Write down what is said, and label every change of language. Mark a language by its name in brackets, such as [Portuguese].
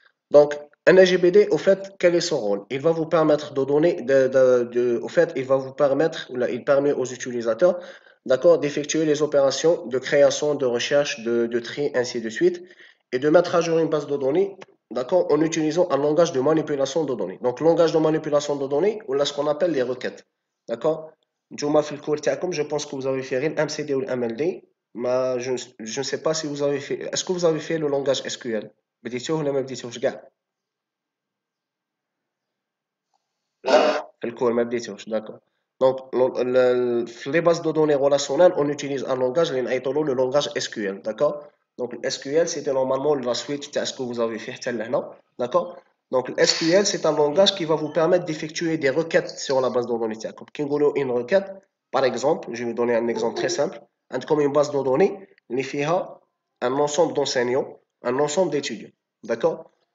[French] Donc, un LGPD, au fait, quel est son rôle? Il va vous permettre de donner, au fait, il va vous permettre, ou là, il permet aux utilisateurs, d'accord, d'effectuer les opérations de création, de recherche, de tri, ainsi de suite, et de mettre à jour une base de données, d'accord, en utilisant un langage de manipulation de données. Donc, langage de manipulation de données, ou là, ce qu'on appelle les requêtes, d'accord? Njouma [Arabic] في الكور تاعكم, [French] je pense que vous avez fait le MCD ou le MLD, mais je ne sais pas si vous avez fait, est-ce que vous avez fait le langage SQL? [Arabic] بديتوه ولا ما بديتوهش كاع؟ الكور ما بديتوش d'accord. [French] Donc في les bases de données relationnelles on utilise un langage [Arabic] اللي نعيطوا له [French] le langage SQL d'accord. Donc le SQL c'était normalement la suite تاع ce que vous avez fait [Arabic] حتى لهنا [French] d'accord. Donc le SQL c'est un langage qui va vous permettre d'effectuer des requêtes sur la base de données تاعكم. [Arabic] كي نقولوا [French] une requête par exemple, je vais vous donner un exemple très simple, [Arabic] عندكم [French] une base de données [Arabic] اللي فيها [French] un ensemble d'enseignants, un ensemble d'étudiants d'accord.